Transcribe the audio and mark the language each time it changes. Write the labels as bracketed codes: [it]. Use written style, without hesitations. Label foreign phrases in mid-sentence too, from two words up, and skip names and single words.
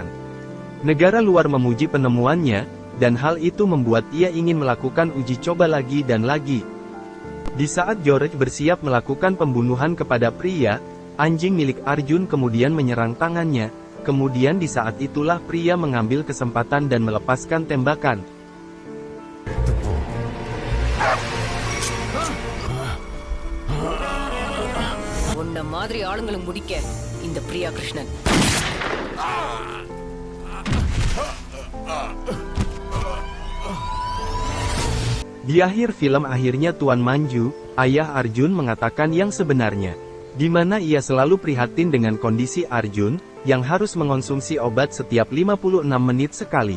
[id] Negara luar memuji penemuannya, dan hal itu membuat ia ingin melakukan uji coba lagi dan lagi. Di saat George bersiap melakukan pembunuhan kepada pria, anjing milik Arjun kemudian menyerang tangannya. Kemudian di saat itulah pria mengambil kesempatan dan melepaskan tembakan. [ta] உன்ன மாதிரி ஆளுங்களை முடிக்க இந்த பிரியா கிருஷ்ணன். [id] Di akhir film akhirnya Tuan Manju, ayah Arjun mengatakan yang sebenarnya. Di mana ia selalu prihatin dengan kondisi Arjun, yang harus mengonsumsi obat setiap 56 menit sekali.